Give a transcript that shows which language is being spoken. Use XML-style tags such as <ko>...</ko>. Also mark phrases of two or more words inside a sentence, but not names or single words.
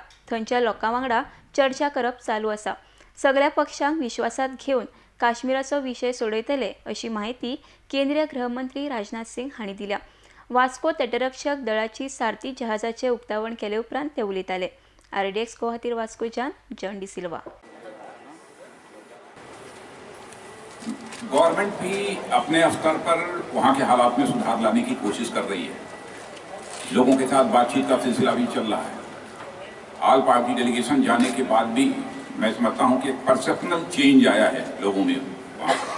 <kok>थंयच्या लोकां वांगडा चर्चा करप चालू आसा। सगळ्या पक्षांक विश्वासात घेवन काश्मीराचो विशय सोडयतले अशी माहिती केंद्रीय गृहमंत्री राजनाथ सिंग हांणी दिल्या। वास्को तटरक्षक दळाची सारथी जहाजाचे उक्तावण केले उपरांत ते उलयताले। RDX गुवाहाटी वास्कोच्यान जॉन डी सिल्वा।</kok> <hi>गवर्नमेंट भी अपने स्तर पर वहाँ के हालात में सुधार लाने की कोशिश कर रही है। लोगों के साथ बातचीत का सिलसिला भी चल रहा है।</hi> <en>all party delegation</en> <hi>जाने के बाद भी मैं समझता हूँ कि</hi> <en>perceptional change</en> <hi>आया है लोगों में वहाँ।</hi>